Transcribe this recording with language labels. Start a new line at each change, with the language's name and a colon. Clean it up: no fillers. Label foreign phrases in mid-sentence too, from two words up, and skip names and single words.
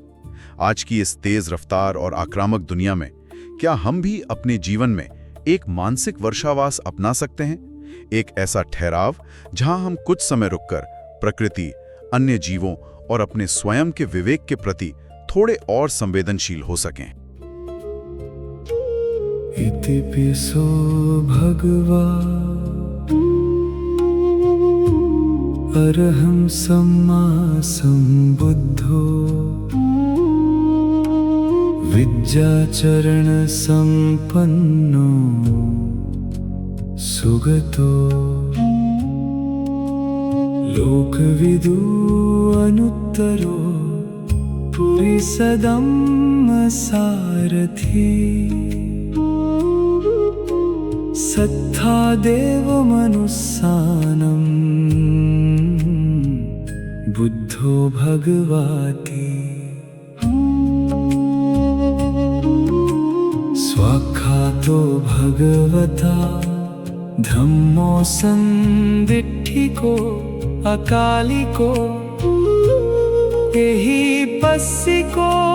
Hindi: आज की इस तेज रफ्तार और आक्रामक दुनिया में क्या हम भी अपने जीवन में एक मानसिक वर्षावास अपना सकते हैं? एक ऐसा ठहराव जहां हम कुछ समय रुककर प्रकृति, अन्य जीवों और अपने स्वयं के विवेक के प्रति थोड़े और संवेदनशील हो सकें।
Pali: इतिपिसो भगवा अरहं सम्मा सम्बुद्धो विद्याचरण संपन्नो सुगतो लोकविदु अनुत्तरो पुरिसदम्म सारथी सत्था देवमनुस्सानं बुद्धो भगवाति स्वाख्यातो भगवता धम्मो संदिट्ठिको अकालिको एहि पस्सिको